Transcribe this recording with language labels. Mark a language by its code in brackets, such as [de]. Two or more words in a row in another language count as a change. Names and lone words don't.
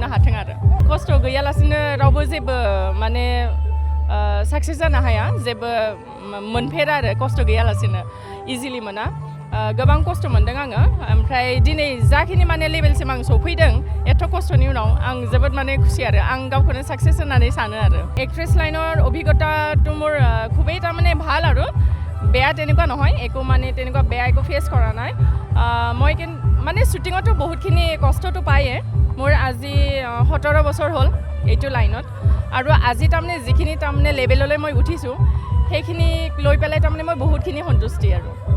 [brx] हाथों आरो खस्थ' गैयालासिनो रावबो जेबो माने साक्सेस जानो हाया जेबो मोनफेरा आरो खस्थ' गैयालासिनो इजिलि मोना गोबां खस्थ' मोनदों आङो ओमफ्राय दिनै जाखिनि माने लेभेलसिम आं सौफैदों एथ' खस्थ'नि उनाव आं जोबोद माने खुसि आरो आं गावखौनो साक्सेस होननानै सानो आरो [as] एक्ट्रेस लाइনৰ অভিজ্ঞতাটো মোৰ খুবেই তাৰমানে ভাল আৰু বেয়া তেনেকুৱা নহয় একো মানে তেনেকুৱা বেয়া একো ফেচ কৰা নাই মই মানে শ্বুটিঙতো বহুতখিনি কষ্টটো পায়ে মোৰ আজি 17 বছৰ হ'ল এইটো লাইনত আৰু আজি তাৰমানে যিখিনি তাৰমানে লেভেললৈ মই উঠিছোঁ সেইখিনি লৈ পেলাই তাৰমানে মই বহুতখিনি সন্তুষ্টি আৰু